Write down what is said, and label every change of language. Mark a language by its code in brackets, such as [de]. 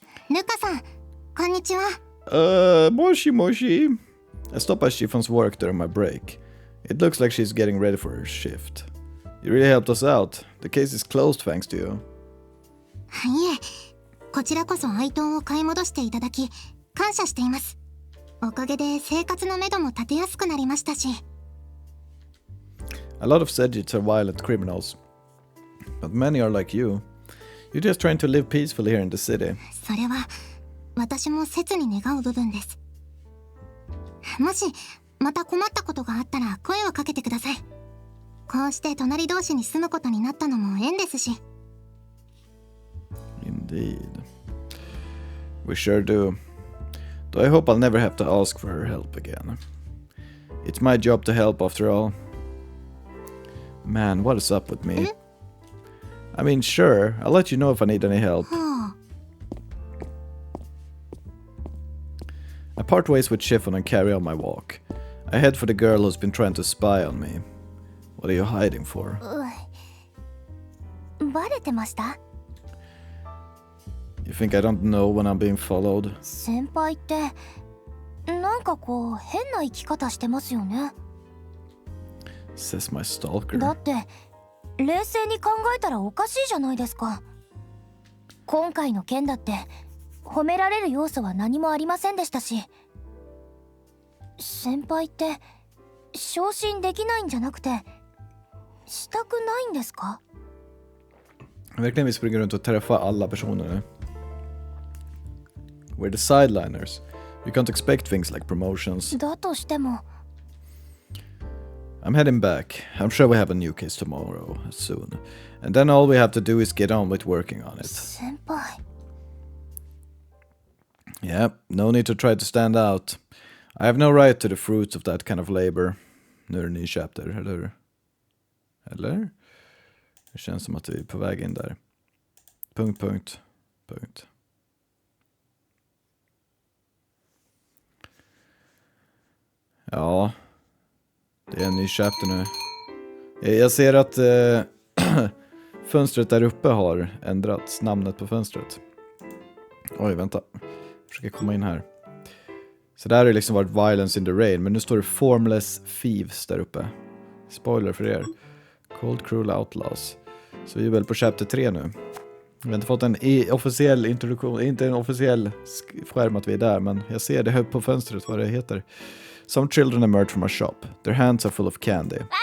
[ja] ルカさん、こんにちは。 Moshi Moshi. [en] I stop by Chiffon's work during my break. It looks like she's getting ready for her shift. You really helped us out. The case is closed thanks to you. [ja] いえ、こちらこそアイトンを買い戻していただき、感謝しています。おかげで生活のめども立てやすくなりましたし。 [en] A lot of Sedgits are violent criminals. But many are like you. You're just trying to live peacefully here in the city. [ja] それは私も切に願う部分です。もしまた困ったことがあったら声をかけてください。こうして隣同士に住むことになったのも縁ですし。 [en] Indeed. We sure do. Though I hope I'll never have to ask for her help again. It's my job to help after all. Man, what is up with me? I mean, sure, I'll let you know if I need any help. [ja] はあ、 [en] I part ways with Chiffon and carry on my walk. I head for the girl who's been trying to spy on me. What are you hiding for? [ja] バレてました？ [en] You think I don't know when I'm being followed? [ja] 先輩ってなんかこう変な生き方してますよね。 [en] Says my stalker. [ja] だって冷静に考えたらおかしいじゃないですか。今回の件だって褒められる要素は何もありませんでしたし、先輩って昇進できないんじゃなくてしたくないんですか？ [sv] Verkligen vi springer runt och träffar alla personer nu. [en] We're the sideliners. You can't expect things like promotions. [ja] だとしても [en] I'm heading back. I'm sure we have a new case tomorrow, soon. And then all we have to do is get on with working on it. [ja] 先輩 [en] Yep, no need to try to stand out. I have no right to the fruits of that kind of labor. [sv] Nu är det en ny chapter, eller? Eller? Det känns som att vi är på väg in där. Punkt. Ja, det är en ny chapter nu. Jag ser att fönstret där uppe har ändrats, namnet på fönstret. Oj, vänta. Jag försöker komma in här. Så där har det liksom varit Violence in the Rain, men nu står det Formless Thieves där uppe. Spoiler för er. Cold Cruel Outlaws. Så vi är väl på chapter 3 nu. Vi har inte fått en officiell introduktion, inte en officiell skärm att vi är där, men jag ser det här på fönstret vad det heter. [en] Some children emerge from a shop. Their hands are full of candy.